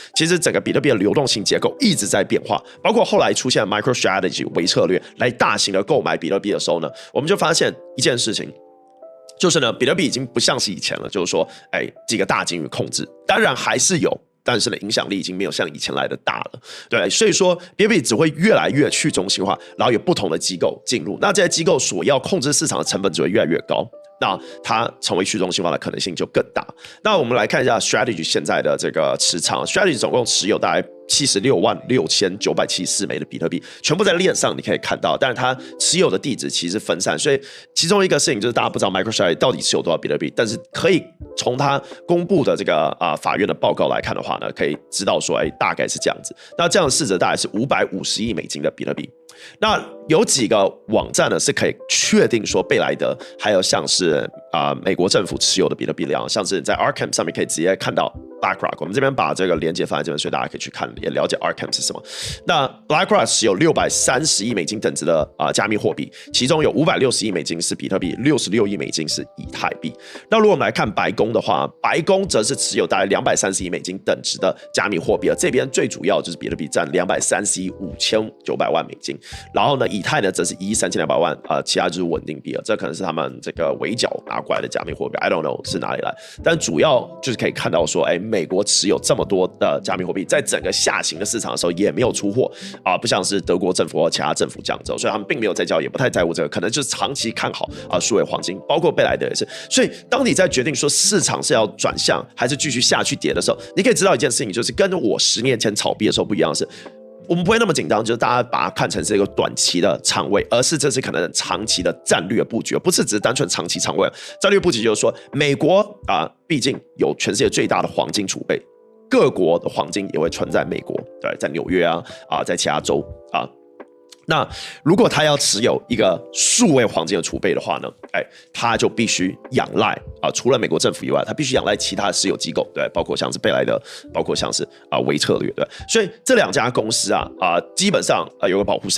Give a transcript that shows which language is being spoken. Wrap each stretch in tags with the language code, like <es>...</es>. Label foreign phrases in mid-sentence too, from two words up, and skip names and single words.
<zh>其實整個比特幣的流動性結構一直在變化，包括後來出現 MicroStrategy 微策略來大型的購買比特幣的時候呢，我們就發現一件事情。就是呢，比特幣已經不像是以前了，就是說，幾個大鯨魚控制，當然還是有，但是呢，影響力已經沒有像以前來的大了，對，所以說比特幣只會越來越去中心化，然後有不同的機構進入，那這些機構所要控制市場的成本只會越來越高，那它成為去中心化的可能性就更大。那我们來看一下 Strategy 現在的這個持倉 ，Strategy 總共持有大概766974枚的比特幣，全部在鏈上你可以看到，但是它持有的地址其實分散，所以其中一個事情就是大家不知道 MicroStrategy 到底持有多少比特幣，但是可以從它公布的這個法院的報告來看的話呢，可以知道說，大概是這樣子。那這樣的市值大概是550億美金的比特幣。那有幾個網站呢是可以確定說貝萊德還有像是美國政府持有的比特幣量，像是在 Arkham 上面可以直接看到 BlackRock， 我們這邊把這個連結放在這邊，所以大家可以去看也了解 Arkham 是什麼。那 BlackRock 持有630億美金等值的加密貨幣，其中有560億美金是比特幣，66億美金是以太幣。那如果我們來看白宮的話，白宮則是持有大概230億美金等值的加密貨幣，這邊最主要就是比特幣占230億 5900萬美金，然後呢以太呢則是1億3200萬，其他就是穩定幣了，這可能是他們這個圍剿拿過來的加密貨幣 ，</zh> <en>I don't know</en> <zh>是哪裡來，但主要就是可以看到說，美國持有這麼多的加密貨幣，在整個下行的市場的時候也沒有出貨不像是德國政府或其他政府這樣子，所以他們並沒有在交易，也不太在乎這個，可能就是長期看好數位黃金，包括貝萊德也是。所以當你在決定說市場是要轉向還是繼續下去跌的時候，你可以知道一件事情，就是跟我10年前炒幣的時候不一樣的是，我們不會那麼緊張，就是大家把它看成是一個短期的倉位，而是這是可能長期的戰略布局，不是只是單純長期倉位。戰略布局就是說，美國畢竟有全世界最大的黃金儲備，各國的黃金也會存在美國，對，在紐約在其他州那如果他要持有一個數位黃金的儲備的話呢，他就必須仰賴除了美國政府以外，他必須仰賴其他的私有機構，對，包括像是貝萊德，包括像是微策略，对，所以這2家公司基本上有個保護傘。</zh>